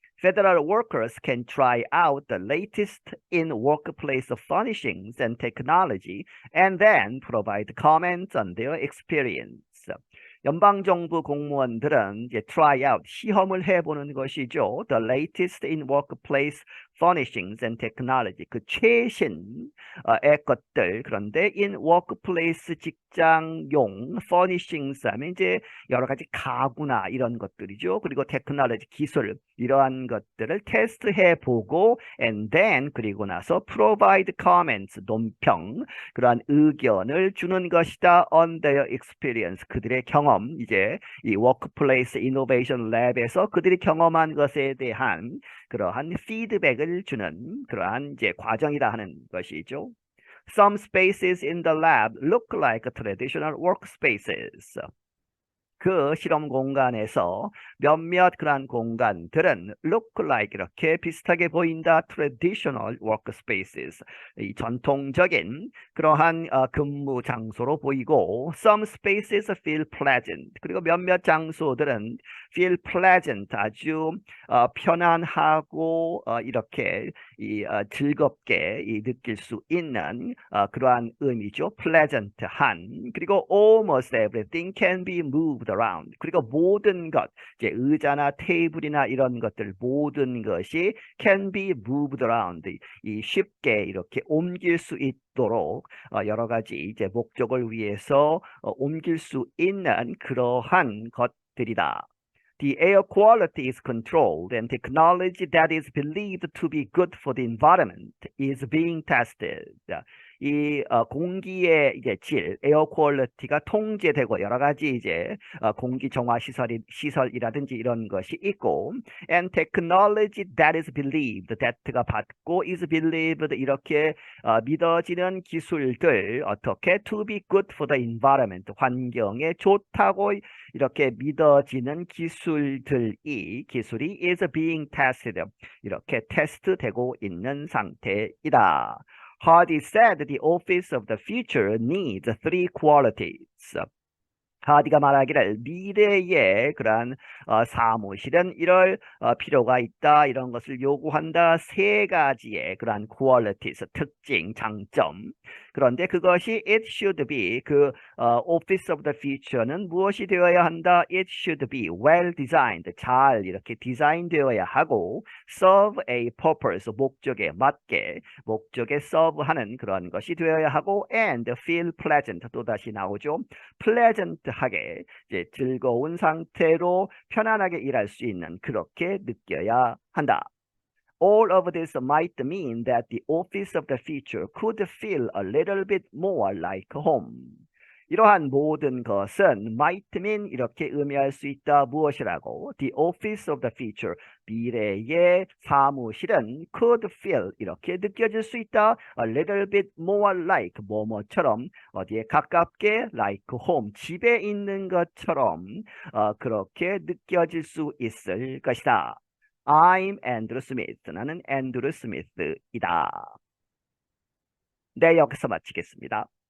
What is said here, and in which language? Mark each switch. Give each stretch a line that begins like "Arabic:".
English: Federal workers can try out the latest in workplace furnishings and technology and then provide comments on their experience.
Korean: 연방정부 공무원들은 이제
English: try out,
Korean: 시험을 해보는 것이죠.
English: The latest in workplace furnishings and technology,
Korean: 그 최신의 것들. 그런데
English: in workplace,
Korean: 직장용, furnishings 하면 이제 여러 가지 가구나 이런 것들이죠. 그리고 technology, 기술, 이러한 것들을 테스트해보고
English: and then,
Korean: 그리고 나서
English: provide comments,
Korean: 논평, 그러한 의견을 주는 것이다.
English: on their experience,
Korean: 그들의 경험. 이제 이 워크플레이스 이노베이션 랩에서 그들이 경험한 것에 대한 그러한 피드백을 주는 그러한 이제 과정이라 하는 것이죠.
English: Some spaces in the lab look like traditional workspaces.
Korean: 그 실험 공간에서 몇몇 그러한 공간들은
English: look like,
Korean: 이렇게 비슷하게 보인다.
English: traditional workspaces,
Korean: 이 전통적인 그러한 근무 장소로 보이고
English: some spaces feel pleasant,
Korean: 그리고 몇몇 장소들은
English: feel pleasant,
Korean: 아주 편안하고 이렇게 즐겁게 느낄 수 있는 그러한 의미죠. pleasant한. 그리고
English: almost everything can be moved around.
Korean: 그리고 모든 것, 이제 의자나 테이블이나 이런 것들 모든 것이
English: can be moved around.
Korean: 이 쉽게 이렇게 옮길 수 있도록 여러 가지 이제 목적을 위해서 옮길 수 있는 그러한 것들이다.
English: The air quality is controlled and technology that is believed to be good for the environment is being tested.
Korean: 이 공기의 이제 질, 에어 퀄리티가 통제되고 여러 가지 이제 공기 정화 시설이라든지 이런 것이 있고,
English: and technology that is believed,
Korean: that가 받고
English: is believed
Korean: 이렇게 믿어지는 기술들 어떻게
English: to be good for the environment,
Korean: 환경에 좋다고 이렇게 믿어지는 기술이
English: is being tested,
Korean: 이렇게 테스트되고 있는 상태이다.
English: Hardy said the office of the future needs three qualities.
Korean: 하디가 말하기를 미래의 그러한 사무실은 이럴 필요가 있다, 이런 것을 요구한다. 세 가지의 그러한 qualities, 특징, 장점. 그런데 그것이
English: it should be,
Korean: 그
English: office of the future
Korean: 는 무엇이 되어야 한다?
English: It should be well designed,
Korean: 잘 이렇게 디자인되어야 하고
English: serve a purpose,
Korean: 목적에 맞게, 목적에 serve하는 그런 것이 되어야 하고
English: and feel pleasant,
Korean: 또다시 나오죠. pleasant하게 이제 즐거운 상태로 편안하게 일할 수 있는, 그렇게 느껴야 한다.
English: All of this might mean that the office of the future could feel a little bit more like home.
Korean: 이러한 모든 것은
English: might mean
Korean: 이렇게 의미할 수 있다. 무엇이라고?
English: The office of the future,
Korean: 미래의 사무실은
English: could feel
Korean: 이렇게 느껴질 수 있다.
English: A little bit more like
Korean: 뭐뭐처럼, 어디에 가깝게
English: like home,
Korean: 집에 있는 것처럼 그렇게 느껴질 수 있을 것이다.
English: I'm Andrew Smith.
Korean: 나는 앤드루 스미스이다. 네, 여기서 마치겠습니다.